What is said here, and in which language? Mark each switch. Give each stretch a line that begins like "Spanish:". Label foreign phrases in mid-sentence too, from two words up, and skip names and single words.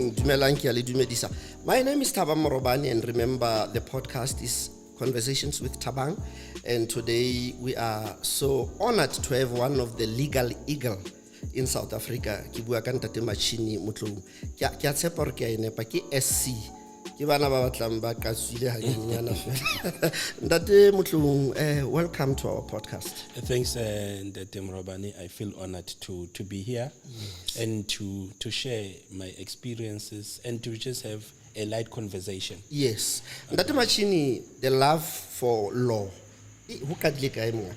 Southern Sotho: Dumelang ke a le dumedisa.
English: My name is Thabang Morobane, and remember the podcast is Conversations with Thabang, and today we are so honored to have one of the legal eagle in South Africa.
Southern Sotho: Ke bua ka ntate Machini Motloung. Ke a tshepa hore ke a nepa ke SC. Ke bana ba batlang ba ka tswile ha nyenyana fela. Ntate Motloung,
English: welcome to our podcast. Thanks,
Southern Sotho: Ntate Morobane.
English: I feel honored to be here, yes, and to share my experiences and to just have a light conversation. Yes. Ntate Machini, the love for law. Who can look at him?